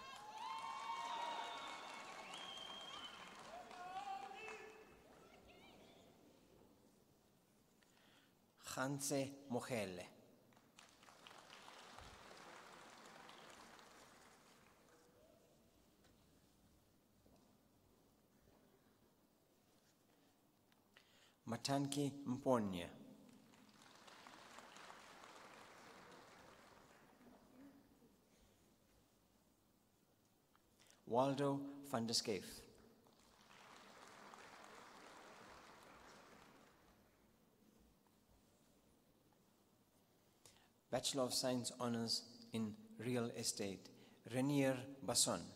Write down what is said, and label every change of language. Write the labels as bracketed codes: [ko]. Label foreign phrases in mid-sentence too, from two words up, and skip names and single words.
[en] Hanse Mohele. Matanki Mponya. Waldo van der Skeef. Bachelor of Science Honours in Real Estate, Renier Basson.